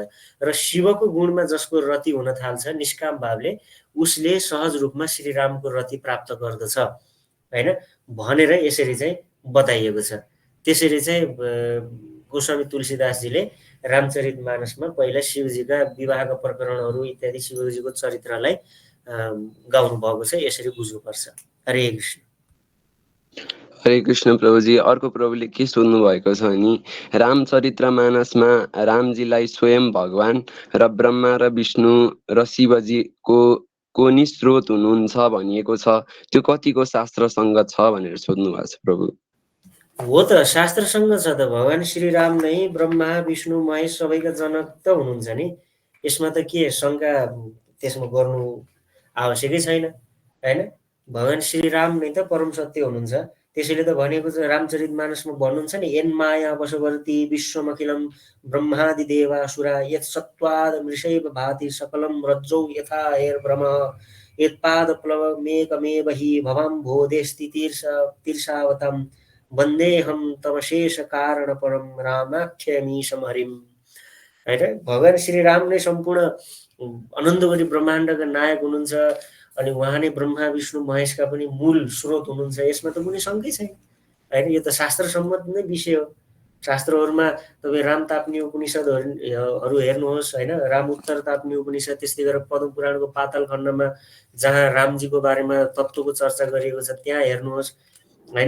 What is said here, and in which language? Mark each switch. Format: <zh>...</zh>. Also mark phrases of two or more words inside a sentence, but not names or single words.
<ne>र शिवको गुणमा जसको रति हुन थाल्छ निष्काम भावले, उसले सहज रूपमा श्रीरामको रति प्राप्त गर्दछ होइन भनेर यसरी चाहिँ बताइएको छ। त्यसरी चाहिँ गोस्वामी तुलसीदासजीले रामचरितमानसमा पहिला शिवजीका विवाहका प्रकरणहरू इत्यादि शिवजीको चरित्रलाई गाउनु भएको छ। यसरी बुझ्नुपर्छ। हरे कृष्ण। हरे कृष्ण प्रभुजी। अर्को प्रभुले के सोध्नु भएको छ भने रामचरितमानसमा रामजीलाई स्वयं भगवान र ब्रह्मा र विष्णु र शिवजीको को नि स्रोत हुनुहुन्छ भनिएको छ, त्यो कतिको शास्त्रसँग छ भनेर सोध्नु भएको छ प्रभु। हो त, शास्त्रसँग छ त। भगवान् श्रीराम नै ब्रह्मा विष्णु महेश सबैका जनक त हुनुहुन्छ नि। यसमा त के शङ्का त्यसमा गर्नु आवश्यकै छैन होइन। भगवान् श्रीराम नै त परम सत्य हुनुहुन्छ। त्यसैले त भनेको छ रामचरितमानसमा भन्नुहुन्छ नि,</ne> <sa>यन् माया वशवर्ती विश्वमखिलम ब्रह्मादि देवासुरा यत् सत्त्वाद मृषैव भाति सकलम रज्जौ यथा हेर्ब्रह्म यत्पाद प्लवमेकमेव हि भवां भोदेस्ति तीर्षावतम वन्देऽहं तमशेष कारण परम रामाख्यमीशम हरिम होइन।</sa> <ne>भगवान् श्रीराम नै सम्पूर्ण अनन्तकोटि ब्रह्माण्डका नायक हुनुहुन्छ अनि उहाँ नै ब्रह्मा विष्णु महेशका पनि मूल स्रोत हुनुहुन्छ। यसमा त कुनै शङ्कै छैन होइन। यो त शास्त्रसम्मत नै विषय हो। शास्त्रहरूमा तपाईँ राम ताप्ने उपनिषदहरू हेर्नुहोस् होइन, राम उत्तर ताप्ने उपनिषद, त्यस्तै गरेर पद्म पुराणको पाताल खण्डमा जहाँ रामजीको बारेमा तत्त्वको चर्चा गरिएको छ त्यहाँ हेर्नुहोस् होइन।</ne>